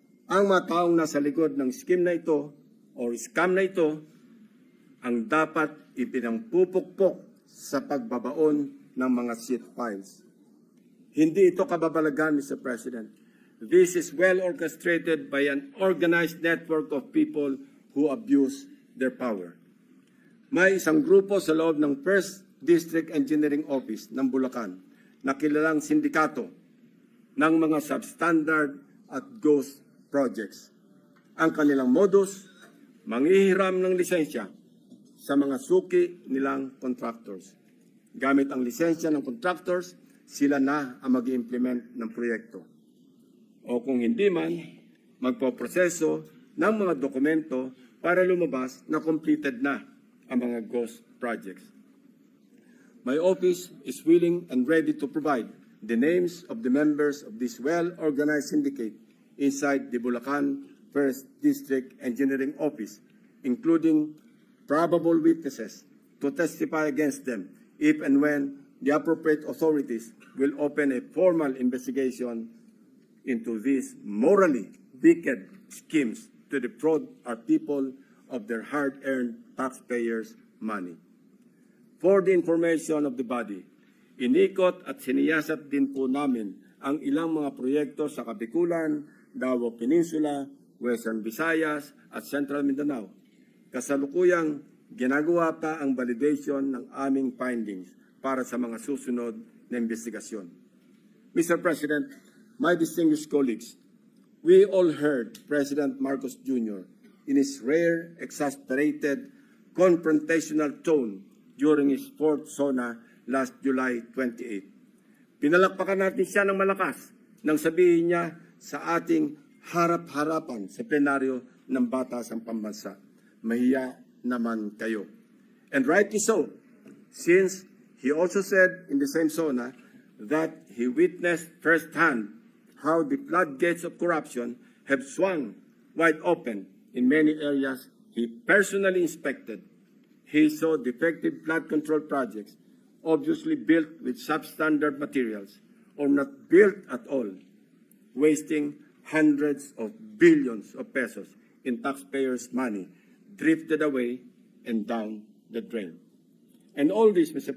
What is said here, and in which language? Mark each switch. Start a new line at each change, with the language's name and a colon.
Filipino: Ang mga taong nasa likod ng scheme na ito or scam na ito ang dapat ipinangpupukpok sa pagbabaon ng mga seat files. Hindi ito kababalagan, Mr. President.
English: This is well orchestrated by an organized network of people who abuse their power.
Filipino: May isang grupo sa loob ng First District Engineering Office ng Bulacan na kilalang sindikato ng mga substandard at ghost projects. Ang kanilang modus, manghihiram ng lisensya sa mga suki nilang contractors. Gamit ang lisensya ng contractors, sila na ang mag-implement ng proyekto. O kung hindi man, magpoproseso ng mga dokumento para lumabas na completed na ang mga ghost projects.
English: My office is willing and ready to provide the names of the members of this well-organized syndicate inside the Bulacan First District Engineering Office, including probable witnesses to testify against them if and when the appropriate authorities will open a formal investigation into these morally wicked schemes to defraud our people of their hard-earned taxpayers' money. For the information of the body,
Filipino: inikot at siniyasat din po namin ang ilang mga proyekto sa Kabikulan, Davao Peninsula, Western Visayas at Central Mindanao. Kasalukuyang ginagawa pa ang validation ng aming findings para sa mga susunod na investigasyon.
English: Mr. President, my distinguished colleagues, we all heard President Marcos Jr. in his rare, exasperated, confrontational tone during his fourth SONA last July 28.
Filipino: Pinalakpakan natin siya ng malakas nang sabihin niya sa ating harap-harapan sa plenaryo ng Batasang Pambansa, mahiya naman kayo.
English: And rightly so, since he also said in the same SONA that he witnessed firsthand how the floodgates of corruption have swung wide open in many areas he personally inspected. He saw defective flood control projects, obviously built with substandard materials or not built at all, wasting hundreds of billions of pesos in taxpayers' money drifted away and down the drain. And all this, Mr.